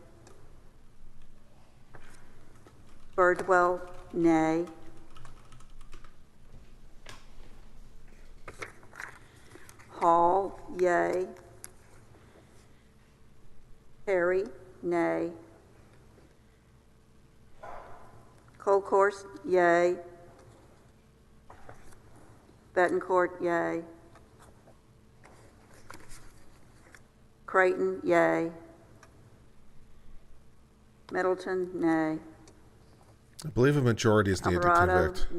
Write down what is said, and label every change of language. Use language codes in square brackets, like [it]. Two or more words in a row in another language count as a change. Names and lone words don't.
[en] Birdwell, nay. Hall, yea. Perry, nay. Colcourse, yea. Betancourt, yea. Creighton, yea. Middleton, nay. I believe a majority is needed to Alvarado, convict.